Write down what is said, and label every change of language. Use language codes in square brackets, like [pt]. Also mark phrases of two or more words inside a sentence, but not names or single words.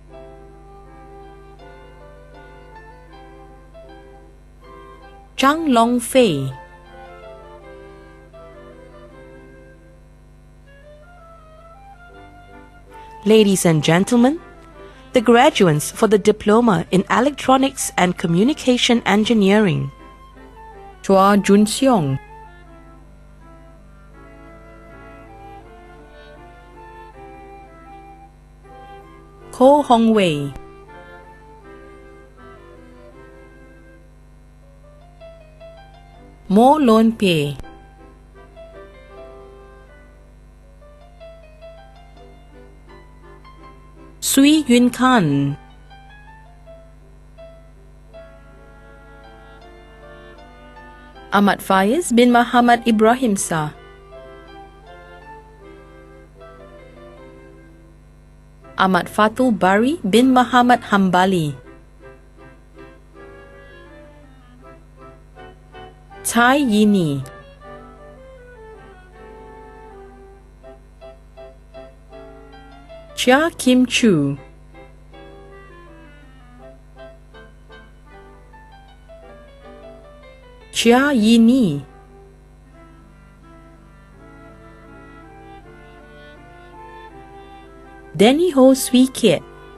[en] Zhang Longfei, Ladies and gentlemen, the graduates for the Diploma in Electronics and Communication Engineering, Chua Junseong, Ko Hongwei, Mo Lon Pei, Sui Yun Khan, Ahmad Faiz bin Muhammad Ibrahim Sa, Ahmad Fatul Bari bin Muhammad Hambali, Tai Yini, Chia Kim Chu, Chia Yini, Denny Ho Swee Kiet,